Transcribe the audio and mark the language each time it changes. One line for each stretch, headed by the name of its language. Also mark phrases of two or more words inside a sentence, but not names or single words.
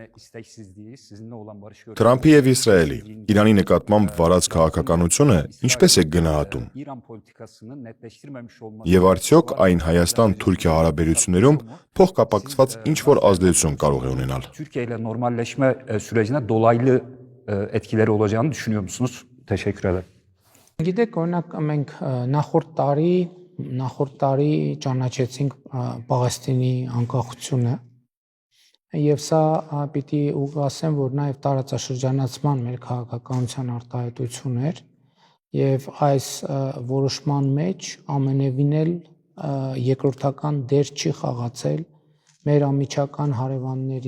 Armenian: Թրամփի եւ Իսրայելի Իրանի նկատմամբ վարած քաղաքականությունը ինչպես է գնահատում։ Եվ արդյոք այն Հայաստան-Թուրքիա հարաբերություններում փոխկապակցված ինչ-որ ազդեցություն կարող է ունենալ։
Turkish: Türkiye ile normalleşme sürecine dolaylı etkileri olacağını düşünüyor musunuz? Teşekkür ederim.
Armenian: Գիտեք, օրինակ մենք նախորդ տարի ճանաչեցինք Պաղեստինի անկախությունը եւ սա պիտի ուղղասեմ, որ նաեւ տարածաշրջանացման մեր քաղաքականության արտահայտություն էր եւ այս որոշման մեջ ամենևին էլ երկրորդական դեր չի խաղացել մեր ամիջական հարևանների